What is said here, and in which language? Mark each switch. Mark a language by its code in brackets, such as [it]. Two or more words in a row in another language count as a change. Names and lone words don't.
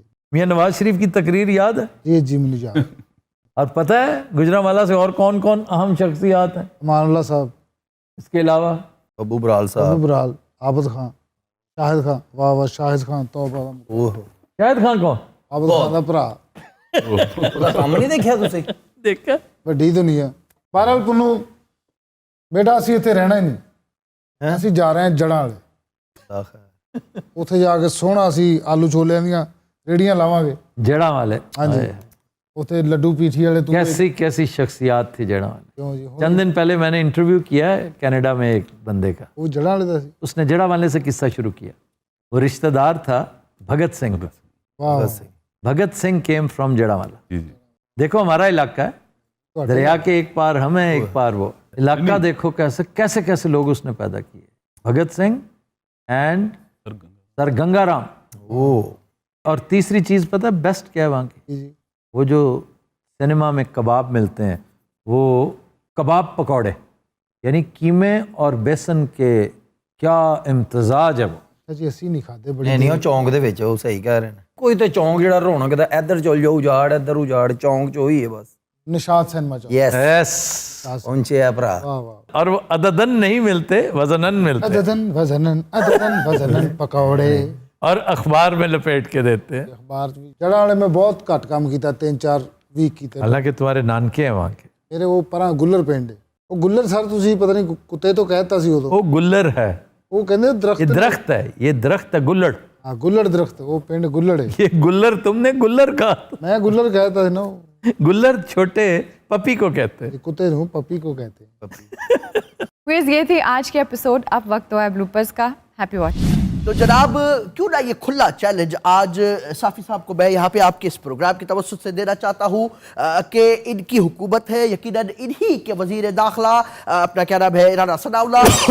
[ur] میاں نواز شریف کی تقریر یاد ہے؟ جی جی مجھے یاد. اور پتہ ہے گجرانوالا سے اور کون کون اہم شخصیات ہیں امان اللہ صاحب, اس کے علاوہ؟ ابو برال ابو صاحب, برال, عابد خان, شاہد خان, واہ واہ شاہد خان, توبہ اوہ شاہد خان کون؟ [pa] عابد خان دا بھرا. ਉਹਦਾ ਕੰਮ ਨਹੀਂ ਦੇਖਿਆ ਤੁਸੀਂ? [ur] دیکھا [pa] ਵੱਡੀ ਦੁਨੀਆ. ਬਹਰਾਲ ਤੁਹਾਨੂੰ ਬੇਟਾ ਅਸੀਂ ਇੱਥੇ ਰਹਿਣਾ ਹੀ ਨਹੀਂ, ਅਸੀਂ ਜਾ ਰਹੇ ਹਾਂ ਜੜਾਂ ਵਾਲੇ. ਉੱਥੇ ਜਾ ਕੇ ਸੋਹਣਾ ਅਸੀਂ ਆਲੂ ਛੋਲਿਆਂ ਦੀਆਂ ਰੇੜੀਆਂ ਲਾਵਾਂਗੇ. جڑا والے ਹਾਂਜੀ ਉੱਥੇ ਲੱਡੂ ਪੀਠੀ ਵਾਲੇ ਤੂੰ [ur] کیسی کیسی شخصیات تھی جڑا والے. [pa] ਕਿਉਂ ਜੀ [ur] چند دن پہلے میں نے انٹرویو کیا ہے کینیڈا میں ایک بندے کا, [pa] ਉਹ ਜੜਾਂ ਵਾਲੇ ਦਾ ਸੀ. [ur] اس نے جڑا والے سے قصہ شروع کیا. وہ رشتہ دار تھا بھگت سنگھ کا. [pa] ਵਾਹ [ur] بھگت سنگھ [en] came from [ur] جڑا والا. جی جی. دیکھو ہمارا علاقہ ہے, دریا کے ایک پار ہم ہیں ایک پار وہ. علاقہ دیکھو کیسے کیسے کیسے لوگ اس نے پیدا کیے. بھگت سنگھ اینڈ سر گنگا رام. اور تیسری چیز پتہ ہے بیسٹ کیا ہے وہاں کی؟ جی وہ جو سنیما میں کباب ملتے ہیں, وہ کباب پکوڑے, یعنی قیمے اور بیسن کے کیا امتزاج ہے وہ. [pa] ਜੀ ਅਸੀਂ ਨਹੀਂ ਖਾਦੇ ਬੜੀ. ਨਹੀਂ ਉਹ ਚੌਂਕ ਦੇ ਵਿੱਚ, ਉਹ ਸਹੀ ਕਹਿ ਰਹੇ ਨੇ. ਕੋਈ ਤੇ ਚੌਂਕ ਜਿਹੜਾ ਰੌਣਕ ਦਾ, ਇੱਧਰ ਚਲ ਜਾਓ ਉਜਾੜ, ਇੱਧਰ ਉਜਾੜ, ਚੌਂਕ ਚ ਉਹੀ ਹੈ ਬਸ. ਨਿਸ਼ਾਦ ਸਿਨੇਮਾ ਚੌਂਕ. ਯੈਸ یس. ਪਹੁੰਚੇ ਆ ਭਰਾ. ਵਾਹ ਵਾਹ. [ur] اور وہ عددن نہیں ملتے, وزنن ملتے عددن وزنن پکوڑے. اور اخبار میں لپیٹ کے دیتے ہیں. [pa] اخبار جڑاں والے میں بہت گھٹ کام کیتا, 3-4 ویک کیتے. [ur] حالانکہ تمہارے نانکے ہیں وہاں کے. [pa] میرے وہ پراں گلر پنڈ, ਉਹ ਗੁੱਲਰ ਸਰ ਤੁਸੀਂ ਪਤਾ ਨਹੀਂ ਕੁੱਤੇ ਤੋਂ ਕਹਿਤਾ ਸੀ ਉਦੋਂ. [ur] وہ گلر ہے, [pa] ਉਹ ਕਹਿੰਦੇ ਦਰਖਤ. [ur] یہ درخت ہے, یہ درخت ہے گلڑ. [pa] ਹਾਂ ਗੁੱਲੜ ਦਰਖਤ, ਉਹ ਪਿੰਡ ਗੁੱਲੜ ਹੈ. [ur] یہ گلر تم نے گلر کہا. [pa] ਮੈਂ ਗੁੱਲਰ ਕਹਿਤਾ ਸੀ ਨਾ. [ur] گلر چھوٹے پپی کو کہتے ہیں. کتے ਨੂੰ پپی کو کہتے ہیں. کوئز یہ تھی آج کے ایپیسوڈ. اب وقت ہوا ہے بلوپرز کا. [en] happy watching. [ur] تو جناب کیوں نہ یہ کھلا چیلنج آج صافی صاحب کو میں یہاں پہ آپ کے اس پروگرام کی توسط سے دینا چاہتا ہوں کہ ان کی حکومت ہے, یقیناً انہی کے وزیر داخلہ اپنا کیا نام ہے رانا ثناء اللہ.